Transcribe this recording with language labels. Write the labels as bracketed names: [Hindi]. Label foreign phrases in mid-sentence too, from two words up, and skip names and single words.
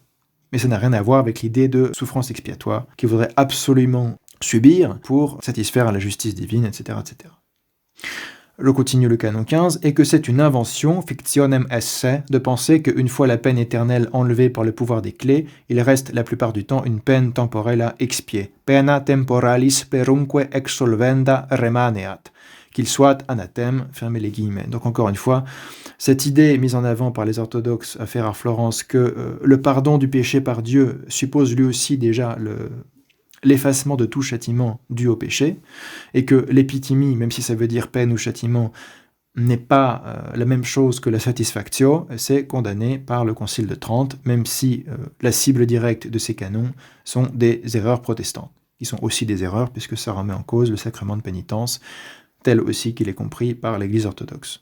[French] Mais ça n'a rien à voir avec l'idée de souffrance expiatoire qu'il faudrait absolument subir pour satisfaire à la justice divine, etc. etc. Je continue le canon 15, et que c'est une invention, [Latin] fictionem esse, [French] de penser qu'une fois la peine éternelle enlevée par le pouvoir des clés, il reste la plupart du temps une peine temporelle à expier. [Latin] Pena temporalis perunque exsolvenda remaneat. [French] Qu'il soit anathème, fermez les guillemets. Donc encore une fois, cette idée mise en avant par les orthodoxes à faire à Florence que le pardon du péché par Dieu suppose lui aussi déjà l'effacement de tout châtiment dû au péché, et que l'épitimie, même si ça veut dire peine ou châtiment, n'est pas la même chose que la satisfactio, c'est condamné par le Concile de Trente, même si la cible directe de ces canons sont des erreurs protestantes, qui sont aussi des erreurs puisque ça remet en cause le sacrement de pénitence, tel aussi qu'il est compris par l'Église orthodoxe.